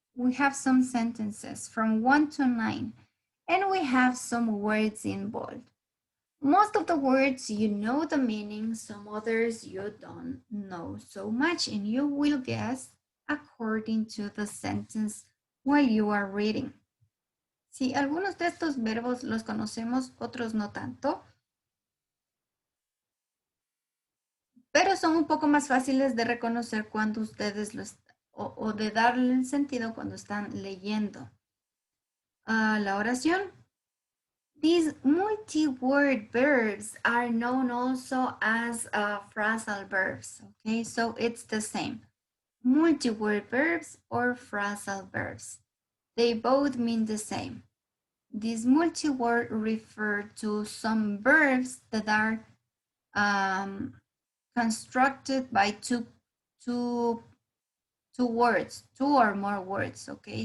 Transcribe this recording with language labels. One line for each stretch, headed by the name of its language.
English: We have some sentences from 1 to 9, and we have some words in bold. Most of the words you know the meaning, some others you don't know so much, and you will guess according to the sentence while you are reading.
Spanish: Sí, algunos de estos verbos los conocemos, otros no tanto, pero son un poco más fáciles de reconocer cuando ustedes o de darle el sentido cuando están leyendo. La oración.
English: These multi-word verbs are known also as phrasal verbs, okay? So it's the same. Multi-word verbs or phrasal verbs. They both mean the same. These multi-word refer to some verbs that are constructed by two words, two or more words, okay?